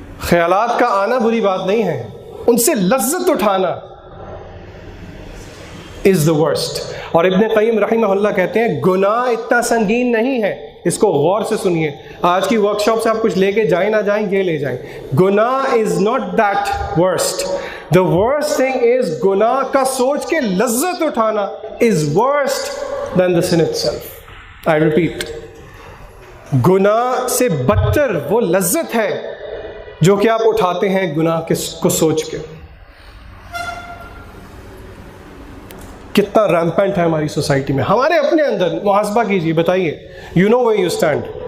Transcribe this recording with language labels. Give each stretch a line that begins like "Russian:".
Urdu: خیالات کا آنا بری بات نہیں ہے، ان سے لذت اٹھانا
English: is the worst.
Urdu: اور ابن قیم رحمہ اللہ کہتے ہیں گناہ اتنا سنگین نہیں ہے. اس کو غور سے سنیے، آج کی ورک شاپ سے آپ کچھ لے کے جائیں نہ جائیں، یہ لے جائیں.
English: گناہ is not that worst. The worst thing is
Urdu: گناہ کا سوچ کے لذت اٹھانا
English: Is worst than the sin itself.
Urdu: I repeat, گناہ سے بدتر وہ لذت ہے جو کہ آپ اٹھاتے ہیں گناہ کو سوچ کے. کتنا ریمپنٹ ہے ہماری سوسائٹی میں. ہمارے اپنے اندر محاسبہ کیجیے، بتائیے
English: You know where you stand.